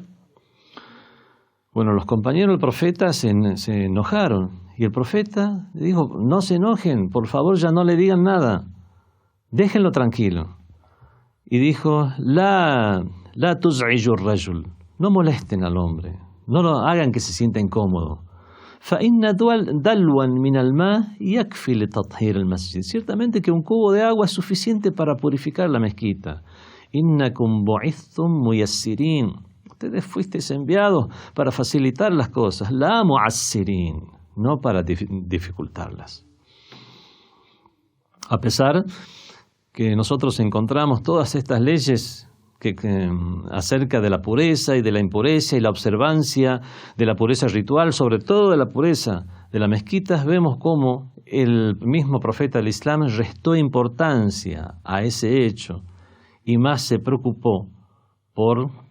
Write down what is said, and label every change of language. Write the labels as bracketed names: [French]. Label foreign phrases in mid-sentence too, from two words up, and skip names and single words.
[Spanish] Bueno, los compañeros del profeta se enojaron y el profeta dijo: no se enojen, por favor, ya no le digan nada, déjenlo tranquilo. Y dijo: [Arabic] لا تزعجوا الرجل, [Spanish] no molesten al hombre, no lo hagan que se sienta incómodo. [Arabic] فَإِنَّ دَلْوًا مِنَ الْمَاءِ يَكْفِي لِتَطْهِيرِ الْمَسْجِدِ. [Spanish] Ciertamente que un cubo de agua es suficiente para purificar la mezquita. [Arabic] إِنَّكُمْ بُعِثْتُمْ مُيَسِّرِينَ. [Spanish] Ustedes fuisteis enviados para facilitar las cosas, [Arabic] لا معسرين, [Spanish] no para dificultarlas. A pesar que nosotros encontramos todas estas leyes acerca de la pureza y de la impureza y la observancia de la pureza ritual, sobre todo de la pureza de las mezquitas, vemos cómo el mismo profeta del Islam restó importancia a ese hecho y más se preocupó por